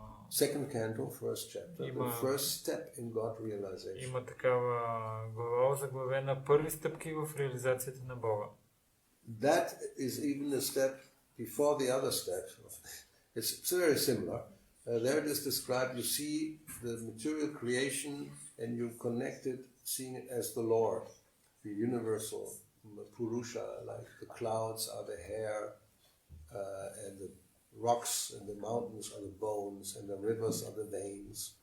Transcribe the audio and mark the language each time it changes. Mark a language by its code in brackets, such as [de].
[en] Second canto, first chapter, the first step in God realization. [bg] Има такава глава заглавена първи стъпки в реализацията на Бога. [en] That is even a step before the other steps. It's very similar. There it is described, you see the material creation and you connect it, seeing it as the Lord, the universal Purusha, like the clouds are the hair, and the rocks and the mountains are the bones, and the rivers are the veins.